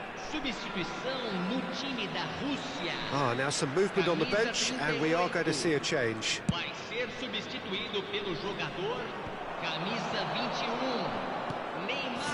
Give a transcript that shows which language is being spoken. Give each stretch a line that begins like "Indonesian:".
Portuguese: Substituição no time da Rússia.
English: Now some movement on the bench, and we are going to see a change.
Portuguese: Vai ser substituído pelo jogador camisa 21, Neymar.